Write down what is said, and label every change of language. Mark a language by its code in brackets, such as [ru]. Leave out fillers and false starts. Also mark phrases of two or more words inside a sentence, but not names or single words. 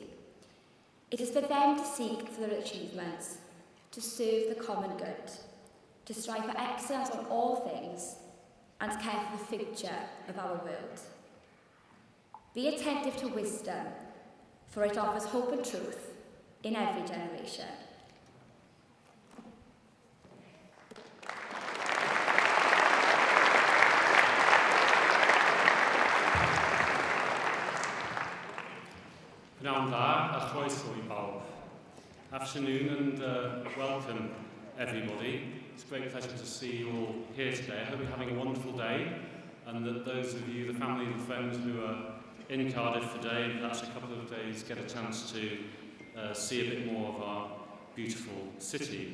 [en] It is for them to seek for their achievements, to serve the common good, to strive for excellence on all things, and care for the future of our world. Be attentive to wisdom, for it offers hope and truth in every generation. [cy] Pnawn da a chroeso I bawb. [en] Afternoon and welcome everybody. It's a great pleasure to see you all here today. I hope you're having a wonderful day, and that those of you, the family and friends who are in Cardiff today, perhaps a couple of days, get a chance to see a bit more of our beautiful city.